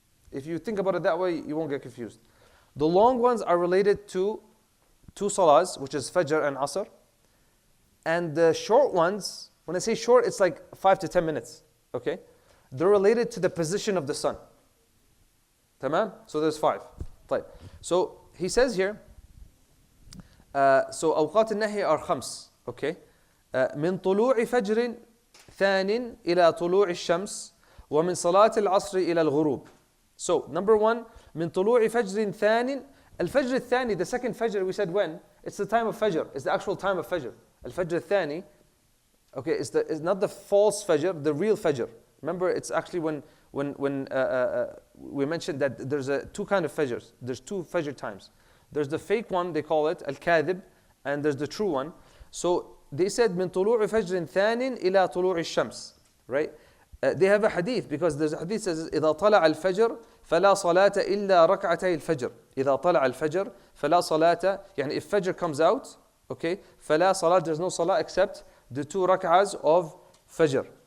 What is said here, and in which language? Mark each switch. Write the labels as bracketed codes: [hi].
[en] If you think about it that way, you won't get confused. The long ones are related to 2 salahs, which is Fajr and Asr, and the short ones, when I say short, it's like 5 to 10 minutes, okay? They're related to the position of the sun. Tamam? So there's 5. [ar] طيب. [en] So he says here, so [ar] أوقات النهي [en] are خمس, okay? [ar] من طلوع فجر ثان إلى طلوع الشمس ومن صلاة العصر إلى الغروب. [en] So number 1, [ar] من طلوع فجر ثان. الفجر الثاني, [en] the second fajr, we said when? It's the time of fajr. It's the actual time of fajr. [ar] الفجر الثاني, [en] okay, it's not the false fajr, the real fajr. Remember, it's actually when we mentioned that there's 2 kind of fajrs. There's 2 fajr times. There's the fake one, they call it al-kadhib, and there's the true one. So they said [ar] من طلوع فجر ثان إلى طلوع الشمس, [en] right? They have a hadith, because there's a hadith that says [ar] إذا طلع الفجر فلا صلاة إلا ركعتي الفجر. إذا طلع الفجر فلا صلاة, يعني [en] if fajr comes out, okay, [ar] فلا صلاة, [en] there's no salah except the 2 rak'ahs of fajr.